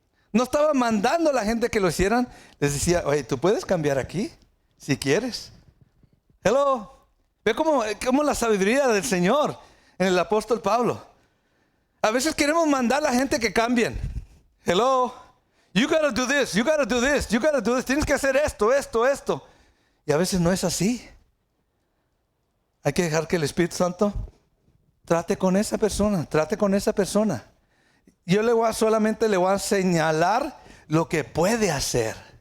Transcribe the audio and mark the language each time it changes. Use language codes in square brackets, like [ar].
[es] No estaba mandando a la gente que lo hicieran. Les decía, oye, tú puedes cambiar aquí si quieres. [en] Hello. [es] Ve cómo la sabiduría del Señor en el apóstol Pablo. A veces queremos mandar a la gente que cambien. [en] Hello. You gotta do this, you gotta do this, you gotta do this. [es] Tienes que hacer esto, esto, esto. Y a veces no es así. Hay que dejar que el Espíritu Santo trate con esa persona, trate con esa persona. Yo solamente le voy a señalar lo que puede hacer.